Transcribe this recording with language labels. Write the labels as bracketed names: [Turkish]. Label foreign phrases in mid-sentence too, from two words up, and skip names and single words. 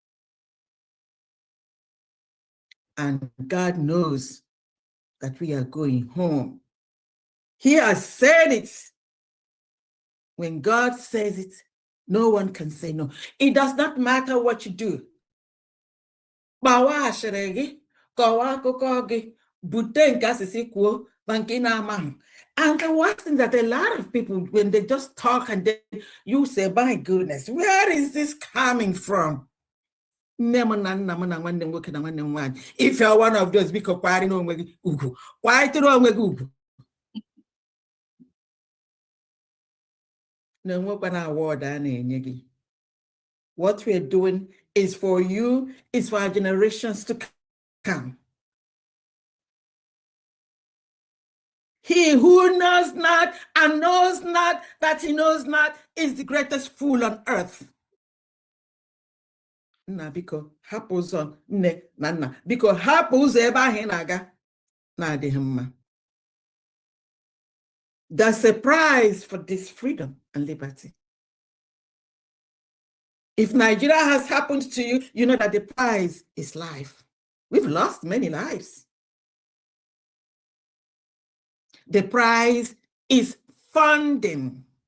[English] And God knows that we are going home. He has said it. When God says it, no one can say no. It does not matter what you do. [Igbo] kpawa ashịrị gị, kọwaa akụkọ gị, bute nke asịsị kwuo ma nke na-amaghị. [English] And the worst thing that a lot of people, when they just talk and then you say, my goodness, where is this coming from? If you're one of those, because why no ugwu? Why to know ugwu? What we're doing is for you, is for our generations to come. He who knows not and knows not that he knows not is the greatest fool on earth. [Igbo] Na biko hapụ ụzọ nne na nna, biko hapụ ụzọ ebe ahụ ị na-aga na-adịghị mma. [English] There's a price for this freedom and liberty. If Nigeria has happened to you, you know that the price is life. We've lost many lives. The price is funding.